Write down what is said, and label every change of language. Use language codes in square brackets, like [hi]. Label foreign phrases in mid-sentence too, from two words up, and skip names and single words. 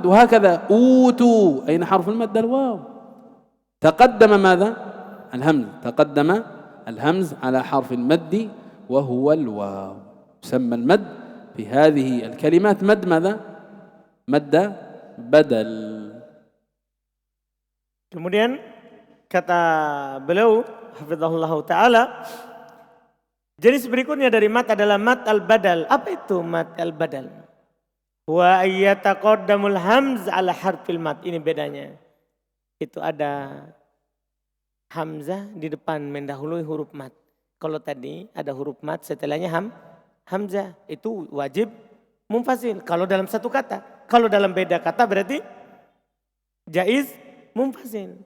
[ar] وهكذا أوتوا، أين حرف المد؟ الواو. تقدم ماذا؟ الهمز. تقدم الهمز على حرف المد وهو الواو. يسمى المد في هذه الكلمات مد ماذا؟ مد بدل. [id] Kemudian kata beliau [ar] حفظه الله تعالى, [id] Jenis berikutnya dari mat adalah [ar] مد البدل. [id] Apa itu [ar] مد البدل? وأن يتقدم الهمز على حرف المد. [id] Ini bedanya. Itu ada hamzah di depan mendahului huruf mat. Kalau tadi ada huruf mat setelahnya hamzah. Itu wajib munfasil. Kalau dalam satu kata. Kalau dalam beda kata berarti jaiz munfasil.